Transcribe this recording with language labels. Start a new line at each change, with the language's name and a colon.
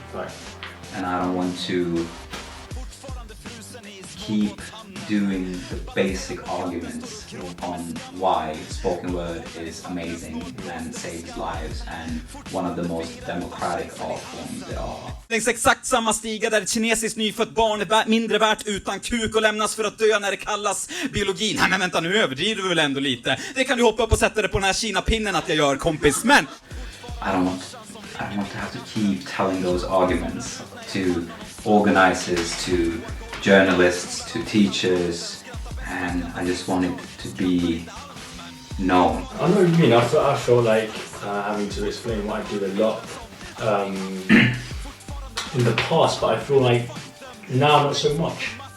English: Right. and I don't want to keep doing the basic arguments on why spoken word is amazing and saves lives and one of the most democratic art forms there are.
Swedish: Längs exakt samma stiga där ett kinesiskt nyfött barn är mindre värt utan kuk och lämnas för att dö när det kallas biologi. Nej men vänta, nu överdriver du väl ändå lite. Det kan du hoppa upp och sätta det på den här Kina-pinnen att jag gör, kompis, men
English: I don't want to have to keep telling those arguments to organizers, to journalists, to teachers, and I just want it to be known. I know what you mean. I feel like having to explain what I do a lot in the past, but I feel like now not so much.